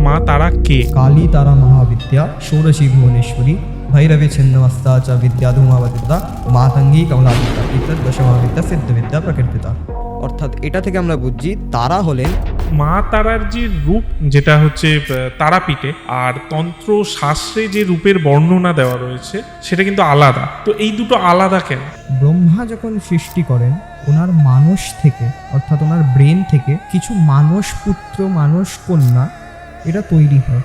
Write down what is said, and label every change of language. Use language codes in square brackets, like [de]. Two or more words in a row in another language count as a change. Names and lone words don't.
[bn] মা তারা কে? [sa] काली तारा महाविद्या षोडशी भुवनेश्वरी भैरवी छिन्नमस्ता च विद्या धूमावतिता मातंगी कमलादिता इतर दशमहाविद्या सिद्धविद्या प्रकृतिता। [bn] অর্থাৎ এটা থেকে আমরা বুঝছি তারা হলেন মা তারার যে রূপ, যেটা হচ্ছে তারাপীঠে, আর তন্ত্র শাস্ত্রে যে রূপের বর্ণনা দেওয়া রয়েছে সেটা কিন্তু আলাদা। তো এই দুটো আলাদা কেন? ব্রহ্মা যখন সৃষ্টি করেন ওনার মানস থেকে, অর্থাৎ ওনার ব্রেন থেকে কিছু মানস পুত্র মানস কন্যা এটা তৈরি হয়।